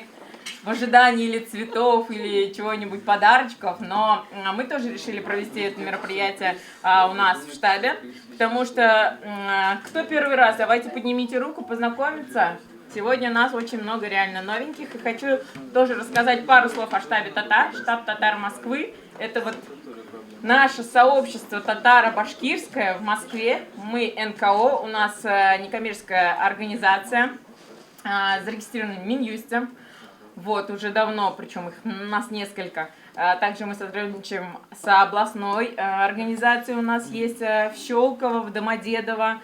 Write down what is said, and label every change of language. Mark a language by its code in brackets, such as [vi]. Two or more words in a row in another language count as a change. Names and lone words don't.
[ru] В ожидании или цветов, или чего-нибудь, подарочков. Но мы тоже решили провести это мероприятие у нас в штабе. Потому что, кто первый раз, давайте поднимите руку, познакомиться. Сегодня у нас очень много реально новеньких. И хочу тоже рассказать пару слов о штабе татар. Штаб татар Москвы. Это вот наше сообщество татаро-башкирское в Москве. Мы НКО, у нас некоммерческая организация, зарегистрирована в Минюсте. Вот, уже давно, причем их у нас несколько. Также мы сотрудничаем с областной организацией, у нас есть в Щелково, в Домодедово.